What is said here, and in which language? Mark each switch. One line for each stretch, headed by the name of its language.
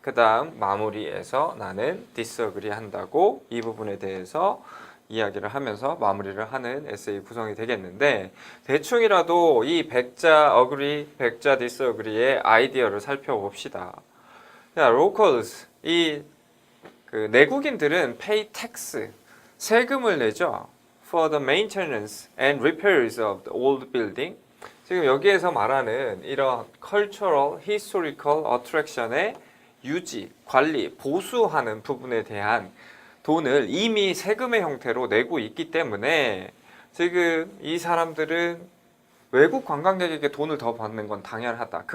Korean: 그 다음 마무리에서 나는 disagree 한다고 이 부분에 대해서 이야기를 하면서 마무리를 하는 에세이 구성이 되겠는데 대충이라도 이 100자 agree, 100자 disagree의 아이디어를 살펴봅시다. 자, locals, 그 내국인들은
English: pay tax,
Korean: 세금을 내죠.
English: For the maintenance and repairs of the old building.
Korean: 지금 여기에서 말하는 이런 cultural, historical attraction의 유지, 관리, 보수하는 부분에 대한 돈을 이미 세금의 형태로 내고 있기 때문에 지금 이 사람들은 외국 관광객에게 돈을 더 받는 건 당연하다.